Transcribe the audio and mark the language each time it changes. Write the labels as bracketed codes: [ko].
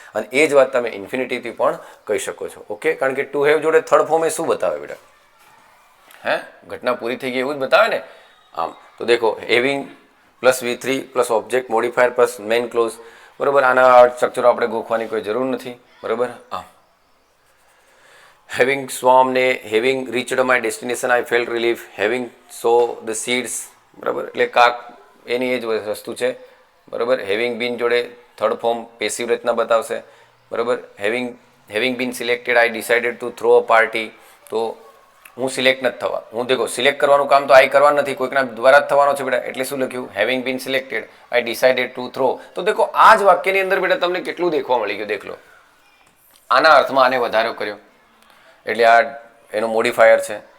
[gu] અને એ જ વાત તમે ઇન્ફિનિટિવથી પણ કહી શકો છો. ઓકે? કારણ કે [en] to have [gu] જોડે થર્ડ ફોર્મ એ શું બતાવે બેટા? હે? ઘટના પૂરી થઈ ગઈ એવું જ બતાવે ને. આમ તો દેખો, [en] Having plus V3 plus object modifier plus main clause. [gu] બરાબર? આના સ્ટ્રક્ચરો આપણે ગોખવાની કોઈ જરૂર નથી. બરાબર? [en] આમ having swarmed ને having reached my destination I felt relief, having sow the seeds. [gu] બરાબર? એટલે કાક એની એ જ વસ્તુ છે. બરાબર? [en] having been [gu] જોડે થર્ડ ફોર્મ પેસિવ રચના બતાવશે. બરાબર? [en] having been selected I decided to throw a party. [gu] તો હું સિલેક્ટ નથી થવા, હું દેખો સિલેક્ટ કરવાનું કામ તો આઈ કરવાનું નથી, કોઈકના દ્વારા જ થવાનો છે બેટા. એટલે શું લખ્યું? [en] Having been selected I decided to throw. [gu] તો દેખો આ જ વાક્યની અંદર બેટા તમને કેટલું દેખવા મળી ગયું. દેખ લો, આના અર્થમાં આને વધારો કર્યો એટલે આ એનો મોડિફાયર છે.